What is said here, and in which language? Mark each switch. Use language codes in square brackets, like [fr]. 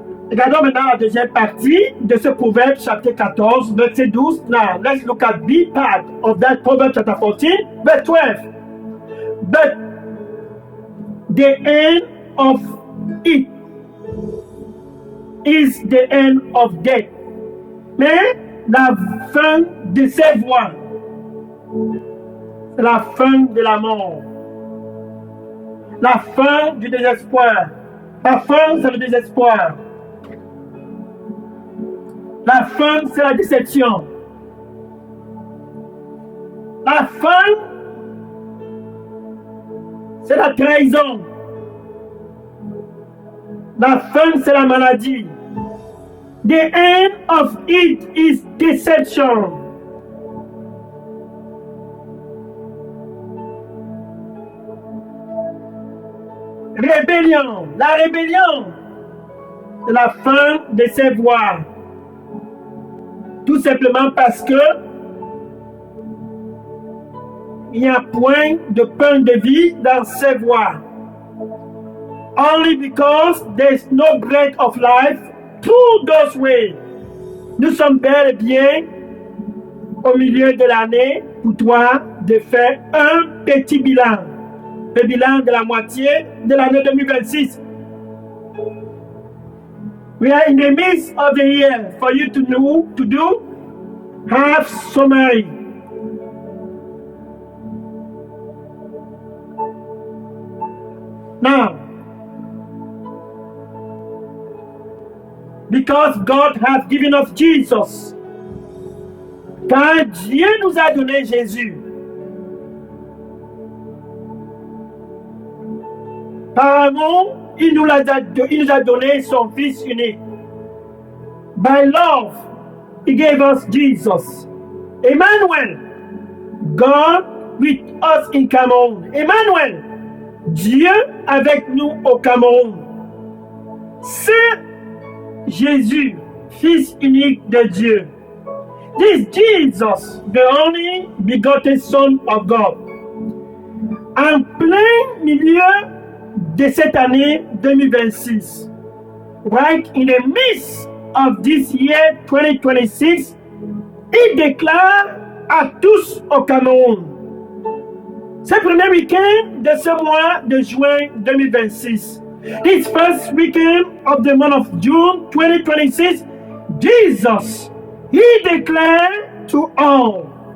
[fr] Regardons maintenant la deuxième partie de ce proverbe chapitre 14, verset 12. [en] Now, let's look at the part of that proverb chapter 14, verse 12. But the end of it is the end of death. [fr] Mais la fin de ces voies, c'est la fin de la mort. La fin du désespoir. La fin, c'est le désespoir. La fin, c'est la déception. La fin, c'est la trahison. La fin, c'est la maladie. [en] The end of it is deception. [fr] Rébellion. La rébellion, c'est la fin de ces voies. Tout simplement parce que il n'y a point de pain de vie dans ces voies. Only because there is no bread of life through those ways. Nous sommes bel et bien au milieu de l'année pour toi de faire un petit bilan. Le bilan de la moitié de l'année 2026. [en] We are in the midst of the year for you to know, to do half summary. Now, because God has given us Jesus, [fr] car Dieu nous a donné Jésus. Par amour, il nous a donné son Fils unique. [en] By love, He gave us Jesus. Emmanuel, God with us in Cameroon. [fr] Emmanuel, Dieu avec nous au Cameroun. C'est Jésus, Fils unique de Dieu. [en] This Jesus, the only begotten Son of God. [fr] En plein milieu de cette année 2026. [en] Right in the midst of this year 2026, [fr] il déclare à tous au Cameroun. C'est le premier week-end de ce mois de juin 2026. [en] This first weekend of the month of June 2026, Jesus, he declared to all.